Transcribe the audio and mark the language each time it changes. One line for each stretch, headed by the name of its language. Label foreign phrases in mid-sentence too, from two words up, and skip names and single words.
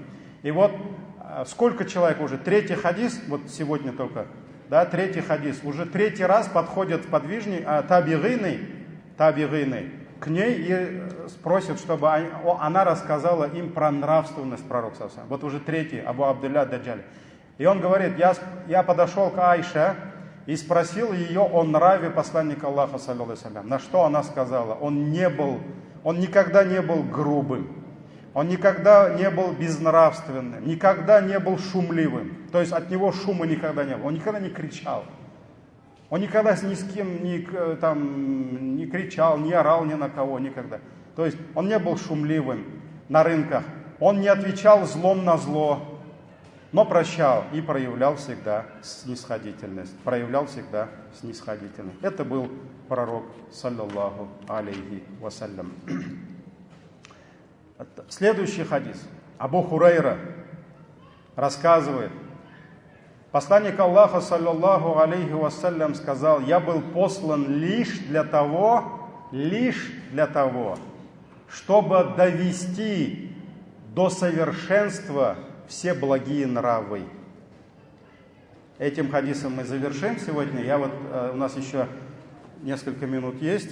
Russian: И вот сколько человек уже, 3-й хадис, вот сегодня только, да, 3-й хадис, уже 3-й раз подходят сподвижники, табигыны к ней и спросят, чтобы она рассказала им про нравственность пророка. Вот уже 3-й, Абу Абдилля Даджали. И он говорит: я подошел к Айше и спросил ее о нраве посланника Аллаха,
Arabic: صلى الله عليه وسلم.
Russian: На что она сказала: он никогда не был грубым, он никогда не был безнравственным, никогда не был шумливым. То есть от него шума никогда не было, он никогда не кричал. Он никогда ни с кем не кричал, не орал ни на кого, никогда. То есть он не был шумливым на рынках, он не отвечал злом на зло, но прощал и проявлял всегда снисходительность. Это был пророк,
Arabic: صلى الله عليه وسلم.
Russian: Следующий хадис. Абу Хурайра рассказывает: Посланник Аллаха,
Arabic: صلى الله عليه وسلم,
Russian: сказал: я был послан лишь для того, чтобы довести до совершенства все благие нравы. Этим хадисом мы завершим сегодня. У нас еще несколько минут есть.